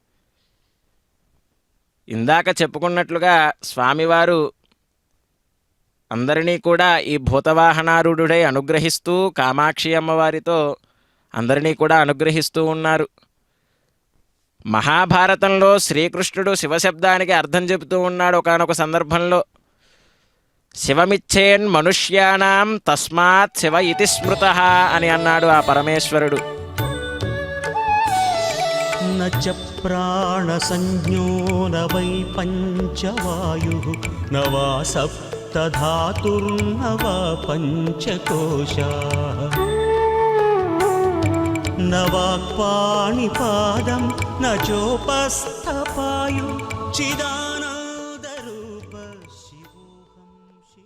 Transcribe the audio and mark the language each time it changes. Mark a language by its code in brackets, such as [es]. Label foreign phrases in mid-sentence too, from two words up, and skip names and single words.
[te] ఇందాక చెప్పుకున్నట్లుగా స్వామివారు అందరినీ కూడా ఈ భూతవాహనారూఢుడై అనుగ్రహిస్తూ కామాక్షి అమ్మవారితో అందరినీ కూడా అనుగ్రహిస్తూ ఉన్నారు. మహాభారతంలో శ్రీకృష్ణుడు శివశబ్దానికి అర్థం చెబుతూ ఉన్నాడు. ఒకానొక సందర్భంలో [sa] శివమిచ్చేన్ మనుష్యానాం తస్మాత్ శివ ఇతి స్మృతః [te] అని అన్నాడు ఆ పరమేశ్వరుడు. [sa] न च प्राणसंज्ञो न वै पञ्चवायुः न वा सप्तधातुर्न वा पञ्चकोशाः न वाक्पाणिपादं न चोपस्थपायु चिदानन्दरूप शिवोऽहम्.